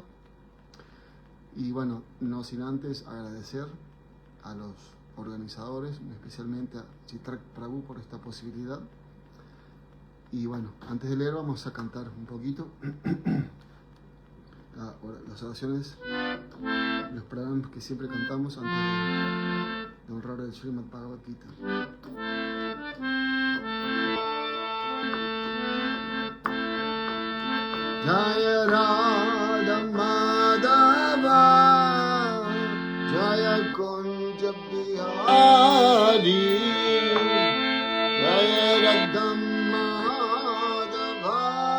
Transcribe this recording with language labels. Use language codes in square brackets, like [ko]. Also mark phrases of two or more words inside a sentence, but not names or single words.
[es] Y bueno, no sin antes agradecer a los organizadores, especialmente a Chitrak Prabhu por esta posibilidad. Y bueno, antes de leer vamos a cantar un poquito las oraciones, los pranams que siempre cantamos antes de honrar el Srimad Bhagavad Gita. [sa] जय राधा माधव जय कुञ्ज बिहारी जय राधा माधव